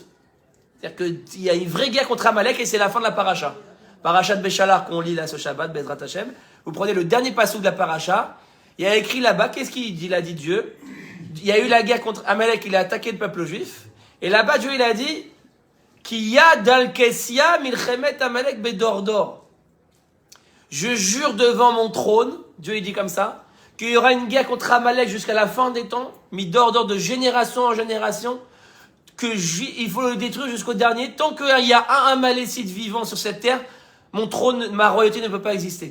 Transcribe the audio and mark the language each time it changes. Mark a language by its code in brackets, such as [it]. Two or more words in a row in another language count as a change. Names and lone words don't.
[fr] C'est-à-dire qu'il y a une vraie guerre contre Amalek et c'est la fin de la paracha. Paracha de Béchalar qu'on lit là ce Shabbat, [he] בעזרת השם. [fr] Vous prenez le dernier passage de la paracha. Il y a écrit là-bas, qu'est-ce qu'il dit? Il a dit Dieu. Il y a eu la guerre contre Amalek, il a attaqué le peuple juif. Et là-bas, Dieu, il a dit, [he] כי יד על כסיה מלחמת עמלק בדורדור. [fr] Je jure devant mon trône, Dieu il dit comme ça, qu'il y aura une guerre contre Amalek jusqu'à la fin des temps, mis d'ordre de génération en génération, il faut le détruire jusqu'au dernier. Tant qu'il y a un Amalécite vivant sur cette terre, mon trône, ma royauté ne peut pas exister.